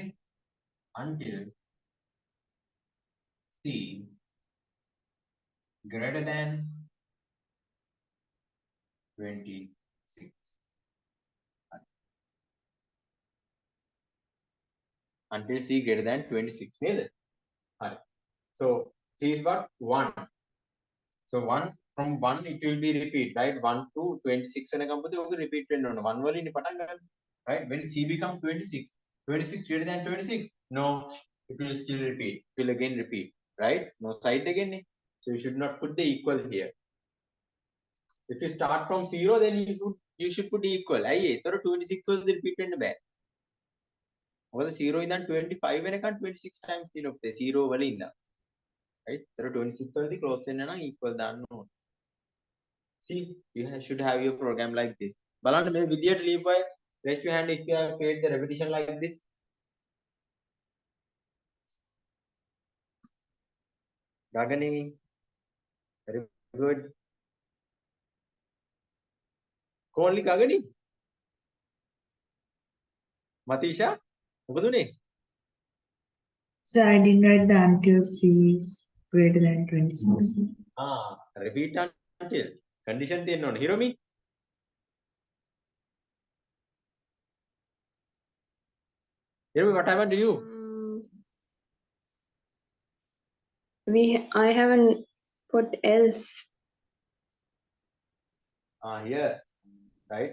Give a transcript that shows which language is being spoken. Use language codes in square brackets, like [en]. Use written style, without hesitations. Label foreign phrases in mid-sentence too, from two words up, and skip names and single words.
[en] Until C greater than 26. until C greater than 26 [si] නේද? හරි. [en] So C is what? 1. So 1 from 1 it will be repeat, right? [si] 1 to 26 වෙනකම් පුතේ ඔක repeat වෙන්න ඕන. 1 වලින් පටන් ගන්න. [en] Right? When C become 26, 26 greater than 26? No, it will still repeat. It will again repeat, right? No side again. So you should not put the equal here. If you start from 0, then you should put equal. [si] අයියේ ඒතර 26 වලදී repeat වෙන්න බෑ. මොකද 0 ඉඳන් 25 වෙනකන් 26 times තියෙනවා පුතේ 0 වල ඉඳන්. right? ඒතර 26 වලදී close වෙන්න නම් equal දාන්න ඕනේ. [en] See, you should have your program like this. [si] බලන්න මේ විදියට ලියපුවා. [en] Raise your hand if you have create the repetition like this. Gagani, very good. Only Gagani. Matisha, [si] මොකද උනේ? [en] So I didn't write the until C is greater than 26. Repeat until. [si] Condition තියෙන්න ඕනේ. [en] Hiromi? Hiromi, what happened to you? I haven't put else. Here, right?